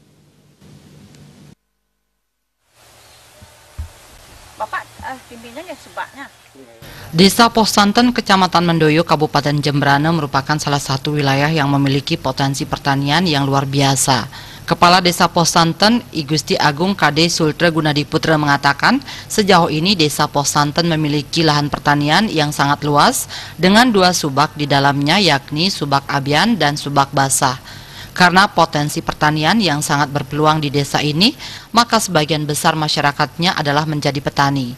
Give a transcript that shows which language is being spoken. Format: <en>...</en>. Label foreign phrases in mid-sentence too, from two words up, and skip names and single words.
<id>Bapak pimpinannya ya sebabnya. Desa Poh Santen, Kecamatan Mendoyo, Kabupaten Jembrana merupakan salah satu wilayah yang memiliki potensi pertanian yang luar biasa. Kepala Desa Poh Santen, I Gusti Agung Kade Sultra Gunadiputra mengatakan, sejauh ini Desa Poh Santen memiliki lahan pertanian yang sangat luas dengan 2 subak di dalamnya, yakni subak abian dan subak basah. Karena potensi pertanian yang sangat berpeluang di desa ini, maka sebagian besar masyarakatnya adalah menjadi petani.</id>